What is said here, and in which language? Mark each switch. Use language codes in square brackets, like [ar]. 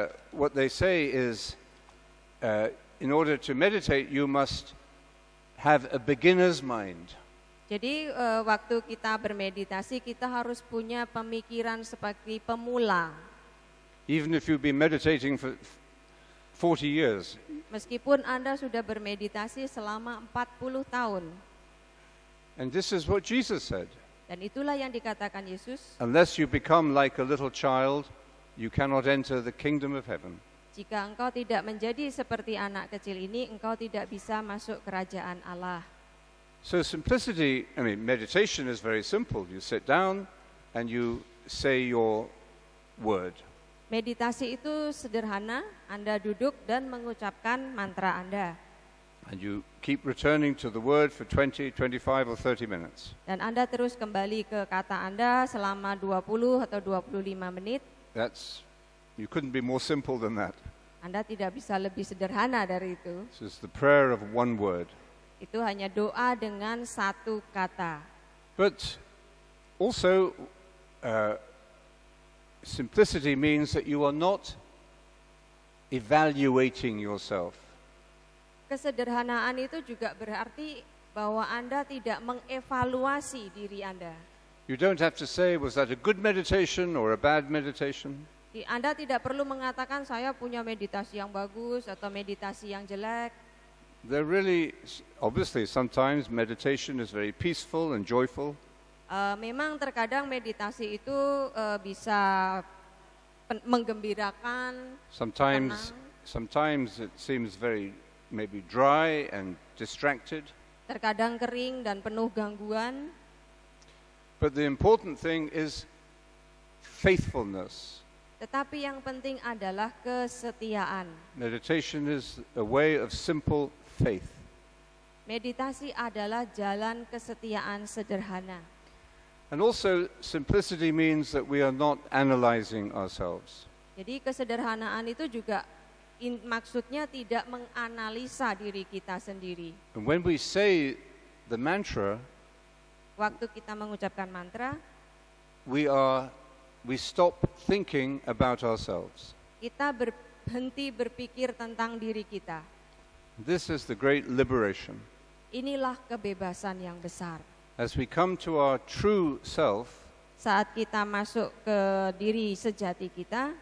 [en] What they say is in order to meditate you must have a beginner's mind. [id] Jadi waktu kita bermeditasi kita harus punya pemikiran seperti pemula. [en] Even if you've been meditating for 40 years. [id] Meskipun Anda sudah bermeditasi selama 40 tahun. [en] And this is what Jesus said. [id] Dan itulah yang dikatakan Yesus. [en] Unless you become like a little child, you cannot enter the kingdom of heaven. [id] Jika engkau tidak menjadi seperti anak kecil ini, engkau tidak bisa masuk kerajaan Allah. [en] So simplicity, meditation is very simple. You sit down and you say your word. [id] Meditasi itu sederhana, Anda duduk dan mengucapkan mantra Anda. [en] And you keep returning to the word for 20, 25 or 30 minutes. [id] Dan Anda terus kembali ke kata Anda selama 20 atau 25 menit. [en] You couldn't be more simple than that. [id] Anda tidak bisa lebih sederhana dari itu. [en] This is the prayer of one word. [id] Itu hanya doa dengan satu kata. [en] But also simplicity means that you are not evaluating yourself. [id] Kesederhanaan itu juga berarti bahwa Anda tidak mengevaluasi diri Anda. [en] You don't have to say, was that a good meditation or a bad meditation? [id] Anda tidak perlu mengatakan saya punya meditasi yang bagus atau meditasi yang jelek. [en] They're really, obviously, sometimes meditation is very peaceful and joyful. [id] Memang terkadang meditasi itu bisa menggembirakan. [en] Sometimes it seems very maybe dry and distracted. [id] Terkadang kering dan penuh gangguan. [en] But the important thing is faithfulness. [id] Tetapi yang penting adalah kesetiaan. [en] Meditation is a way of simple faith. [id] Meditasi adalah jalan kesetiaan sederhana. [en] And also simplicity means that we are not analyzing ourselves. [id] Jadi kesederhanaan itu juga maksudnya tidak menganalisa diri kita sendiri. [en] And when we say the mantra, [id] waktu kita mengucapkan mantra, [en] we stop thinking about ourselves. [id] Kita berhenti berpikir tentang diri kita. [en] This is the great liberation. [id] Inilah kebebasan yang besar. [en] As we come to our true self, [id] saat kita masuk ke diri sejati kita,